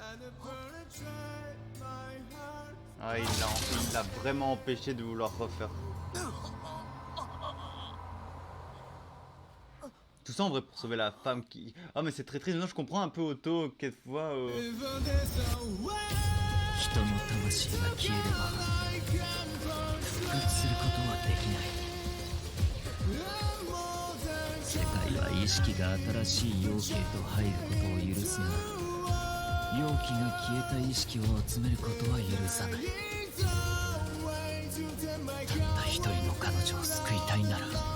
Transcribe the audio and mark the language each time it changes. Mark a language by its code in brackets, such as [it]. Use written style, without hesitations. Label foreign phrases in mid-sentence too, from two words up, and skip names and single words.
[fr] Ah, il l'a vraiment empêché de vouloir refaire. Tout ça en vrai pour sauver la femme qui... Ah mais c'est très triste, non je comprends un peu Otto, quelquefois... [ja] 人の魂が消えれば復活することはできない世界は意識が新しい容器へと入ることを許すが容器が消えた意識を集めることは許さないたった一人の彼女を救いたいなら